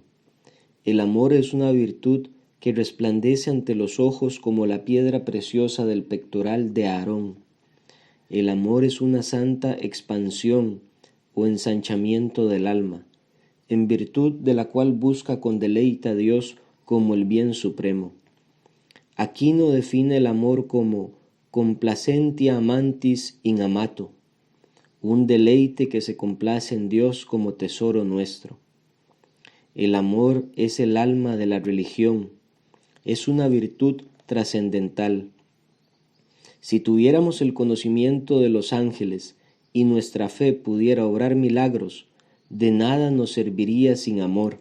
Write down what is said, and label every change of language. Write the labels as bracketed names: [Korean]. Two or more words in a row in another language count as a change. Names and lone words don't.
[Spanish] El amor es una virtud que resplandece ante los ojos como la piedra preciosa del pectoral de Aarón. El amor es una santa expansión o ensanchamiento del alma, en virtud de la cual busca con deleite a Dios como el bien supremo. Aquino define el amor como [Latin] complacentia amantis in amato, [Spanish] un deleite que se complace en Dios como tesoro nuestro. El amor es el alma de la religión, es una virtud trascendental. Si tuviéramos el conocimiento de los ángeles y nuestra fe pudiera obrar milagros, de nada nos serviría sin amor.